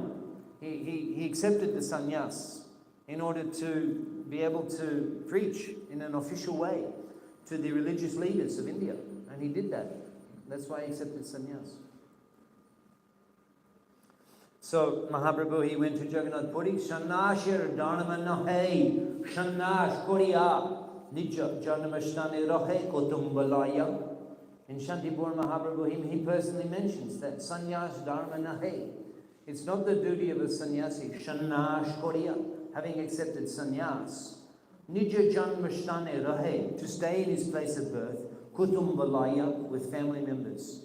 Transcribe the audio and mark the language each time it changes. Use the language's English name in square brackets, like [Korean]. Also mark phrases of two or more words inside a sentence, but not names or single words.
[English] He accepted the sannyas in order to be able to preach in an official way to the religious leaders of India. And he did that. That's why he accepted sannyas. So Mahaprabhu, he went to Jagannath Puri. [Bangla] সন্ন্যাসীর ধর্ম নহে সন্ন্যাস করিয়া নিজ জন্মস্থানে রহে কুটুম্ব লইয়া. [English] In Shantipur Mahaprabhu, he personally mentions that [Bangla] সন্ন্যাস ধর্ম নহে. [English] It's not the duty of a sannyasi, [Bangla] সন্ন্যাস করিয়া, [English] having accepted sannyas, [Bangla] নিজ জন্মস্থানে রহে, [English] to stay in his place of birth, kutumbalaya, with family members.